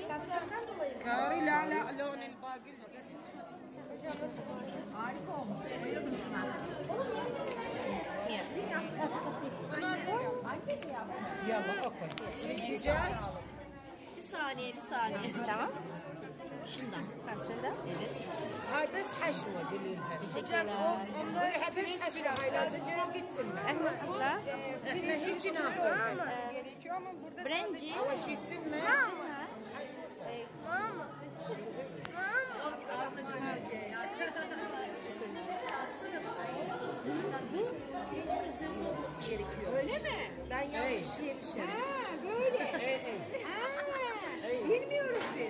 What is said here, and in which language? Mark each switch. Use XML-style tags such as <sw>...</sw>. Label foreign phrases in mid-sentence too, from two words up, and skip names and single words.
<ar>كاري لا لون الباقي يلا اوكي دجاج</ar> <tr>bir saniye tamam. Şundan. Evet.</tr> <ar>هاي بس حشوه قولي لها.</ar> <tr>Teşekkürler.</tr> <ar>قولي لها بس حشوه، هاي لازم فوق التمن. احنا هيك ناكل. برنجي اول شيء التمن.</ar> <tr>Öyle mi? Ben yanlış yemişim. Ha böyle. Bilmiyoruz biz.</tr>